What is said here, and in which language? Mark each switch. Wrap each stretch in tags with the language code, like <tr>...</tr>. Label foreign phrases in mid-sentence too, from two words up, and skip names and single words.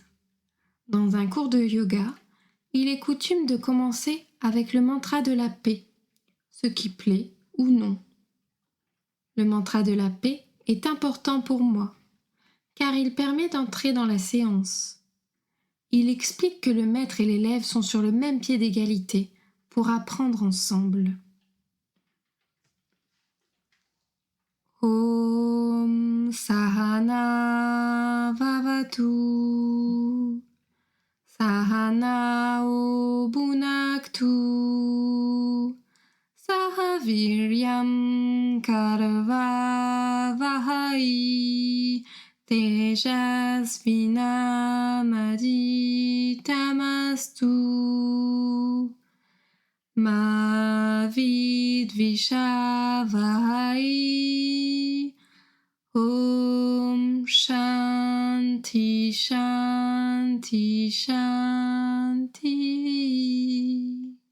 <fr>Dans un cours de yoga, il est coutume de commencer avec le mantra de la paix, ce qui plaît ou non. Le mantra de la paix est important pour moi, car il permet d'entrer dans la séance. Il explique que le maître et l'élève sont sur le même pied d'égalité pour apprendre ensemble.</fr> <sa>Om Sahana Vavatu Sahana Bhunaktu Sahaviryam Karavavahai Tejasvinamajitamastu Ma Vidvishavahai Om Shanti Shanti Shanti.</sa>